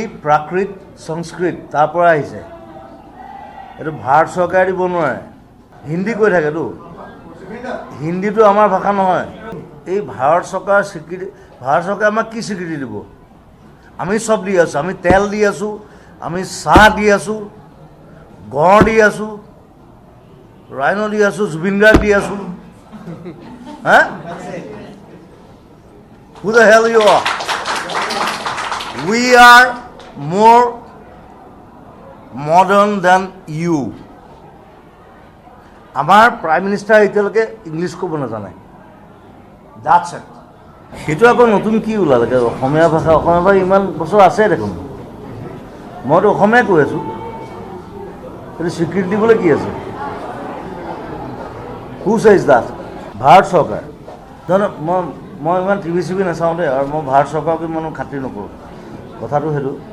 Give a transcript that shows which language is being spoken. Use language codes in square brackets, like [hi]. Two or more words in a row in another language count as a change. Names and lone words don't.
[as] প্ৰাকৃত সংস্কৃত তাৰ পৰা আহিছে এইটো ভাৰত চৰকাৰে দিব নোৱাৰে হিন্দী কৈ থাকেতো হিন্দীটো আমাৰ ভাষা নহয় এই ভাৰত চৰকাৰ স্বীকৃতি ভাৰত চৰকাৰে আমাক কি স্বীকৃতি দিব আমি চব দি আছোঁ আমি তেল দি আছোঁ আমি চাহ দি আছোঁ গড় দি আছোঁ ৰাইন' দি আছোঁ জুবিন গাৰ্গ দি আছোঁ হা [en] Who the hell you are? We are more modern than you. [as] আমাৰ [en] prime minister [as] এতিয়ালৈকে ইংলিছ ক'ব নাজানে [en] that's it [as] সেইটো আকৌ নতুন কি ওলালে অসমীয়া ভাষা ইমান বছৰ আছে দেখোন মইতো অসমীয়াই কৈ আছোঁ সেইটো স্বীকৃতি দিবলৈ কি আছে [en] who says that [as] ভাৰত চৰকাৰ জানো মই ইমান টিভি চিভি নাচাওঁ দেই আৰু মই ভাৰত চৰকাৰক ইমান খাতিৰ নকৰোঁ কথাটো সেইটো